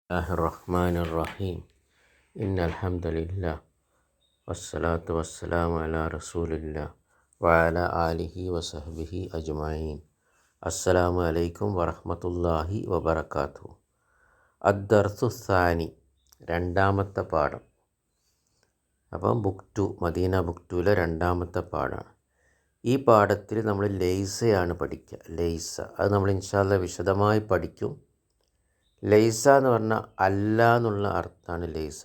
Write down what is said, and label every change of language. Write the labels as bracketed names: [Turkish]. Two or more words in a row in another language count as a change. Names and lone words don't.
[Arabic] بسم الله الرحمن الرحيم. إن الحمد لله والصلاة والسلام على رسول الله وعلى آله وصحبه أجمعين. السلام عليكم ورحمة الله وبركاته. الدرس الثاني, [Malayalam] രണ്ടാമത്തെ പാഠം. അപ്പം ബുക്ക് 2, മദീന ബുക്ക് 2-ലെ രണ്ടാമത്തെ പാഠമാണ്. ഈ പാഠത്തിൽ നമ്മൾ ലൈസയാണ് പഠിക്കുക. ലൈസ അത് നമ്മൾ [Arabic] إن شاء الله [Malayalam] വിശദമായി പഠിക്കും. ലൈസ എന്ന് പറഞ്ഞാൽ അല്ല എന്നുള്ള അർത്ഥമാണ് ലൈസ.